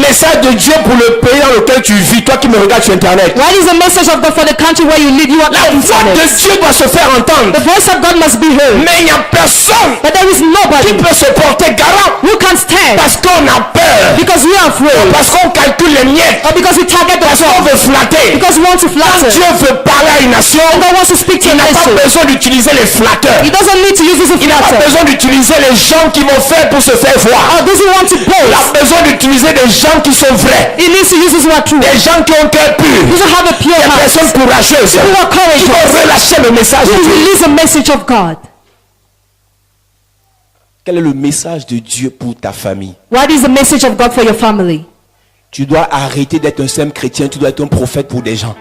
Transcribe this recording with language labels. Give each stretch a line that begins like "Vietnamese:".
French: message de Dieu pour le pays dans lequel tu vis, toi qui me regardes sur internet?
English: What is the message of God for the country where you live? You are
French: La voix de Dieu doit se faire entendre.
English: The voice of God must be heard.
French: Mais il n'y a personne
English: But there is
French: qui
English: nobody
French: peut se porter garant
English: who can stand
French: parce qu'on a peur,
English: because we are afraid,
French: parce qu'on calcule les miettes,
English: or because we target the
French: parce qu'on
English: poor,
French: veut flatter.
English: because we want to
French: Quand
English: flatter.
French: Dieu veut parler à une nation,
English: God wants to speak to
French: il
English: a
French: n'a pas
English: nation.
French: besoin d'utiliser les flatteurs.
English: He doesn't need to use this as a
French: Il n'a pas
English: flatter.
French: besoin d'utiliser les gens qui vont faire pour se faire voir.
English: Or does he want to
French: Il a
English: boast?
French: besoin d'utiliser des gens qui sont vrais,
English: He needs to use his word true.
French: des gens qui ont cœur pur,
English: He should have a pure
French: des
English: heart.
French: personnes courageuses
English: Who are
French: qui
English: courageous.
French: vont relâcher le message de
English: Who
French: Dieu.
English: release the message of God.
French: Quel est le message de Dieu pour ta famille?
English: What is the message of God for your family?
French: Tu dois arrêter d'être un simple chrétien, tu dois être un prophète pour des gens.